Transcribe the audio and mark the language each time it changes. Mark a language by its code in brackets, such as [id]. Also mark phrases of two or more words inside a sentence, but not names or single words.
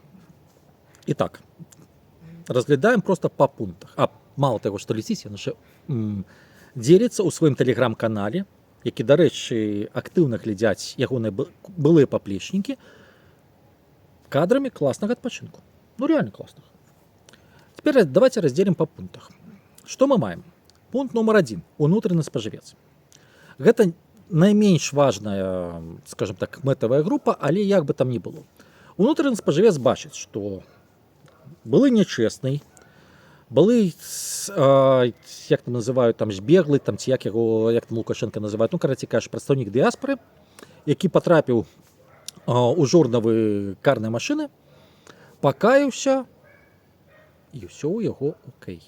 [be] І так, разглядаем просто па пунктах. Мало таго, што ляціць, ён яшчэ дзеліцца ў сваім тэлеграм-канале, які, дарэчы, актыўна глядзяць ягоныя былыя паплечнікі, кадрамі класнага адпачынку. [ru] Реально класнага. Теперь давайте разделим [be] па пунктах. Што мы маем? Пункт номер 1. Унутраны спажывец. Гэта найменш важная, скажем так, мэтавая група, але як бы там ни было. Унутраны спажывец бачыць, што былы нечэсны, былы, як там называюць, збеглы, ці як яго, як там Лукашенка называюць, карацей кажучы, прадстаўнік дыяспары, які патрапіў у журнавы карнай машыны, пакаяўся і ўсё ў яго окей.